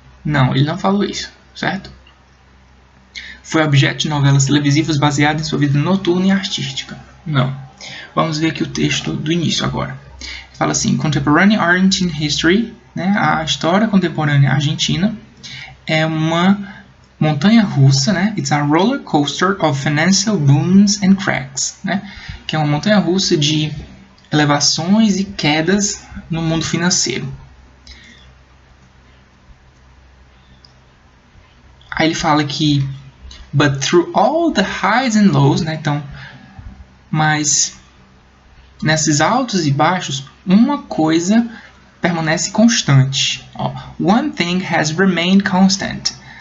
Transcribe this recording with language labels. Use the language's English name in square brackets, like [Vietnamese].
[Portuguese] Não, ele não falou isso, certo? Foi objeto de novelas televisivas baseadas em sua vida noturna e artística. Não. Vamos ver aqui o texto do início agora. Fala assim: Contemporary Argentine History, né, a história contemporânea argentina, é uma montanha-russa, né? [English] It's a roller coaster of financial booms and cracks, [Portuguese] né? Que é uma montanha-russa de elevações e quedas no mundo financeiro. Aí ele fala que [English] but through all the highs and lows, [Portuguese] né? Então, mas nesses altos e baixos, uma coisa permanece constante. [English] One thing has remained constant.